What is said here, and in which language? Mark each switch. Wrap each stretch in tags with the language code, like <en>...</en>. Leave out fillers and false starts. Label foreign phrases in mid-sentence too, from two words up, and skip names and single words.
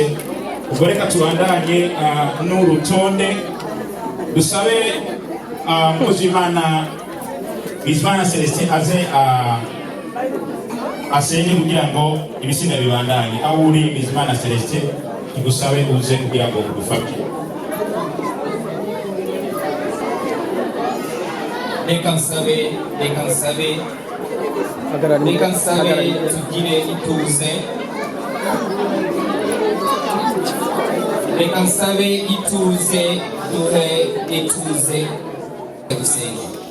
<rn>Ubwo reka tubandanye n'urutonde dusabe umukozi w'Imana Bizimana Celestin aze asenge kugira ngo ibisiga bibandanye. Aho uri Bizimana Celestin tugusabe uze kugira ngo udufashe. Reka nsabe tugire ituze. Reka nsabe ituze duhe ituze dusenge.</rn>